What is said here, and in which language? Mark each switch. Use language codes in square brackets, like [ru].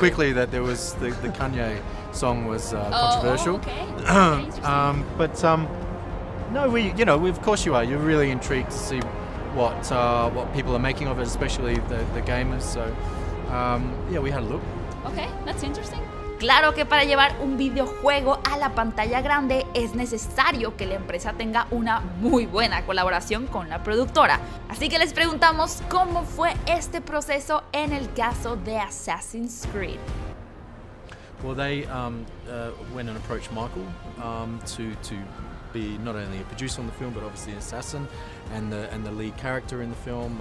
[en] quickly that there was the Kanye song was controversial. Oh, okay. But no, we of course you are. You're really intrigued to see what people are making of it, especially the gamers. So we had a look. Okay, that's interesting. [es] Claro que para llevar un videojuego a la pantalla grande es necesario que la empresa tenga una muy buena colaboración con la productora. Así que les preguntamos cómo fue este proceso en el caso de Assassin's Creed. [en] Well, they went and approached Michael to be not only a producer on the film, but obviously an assassin and the lead character in the film.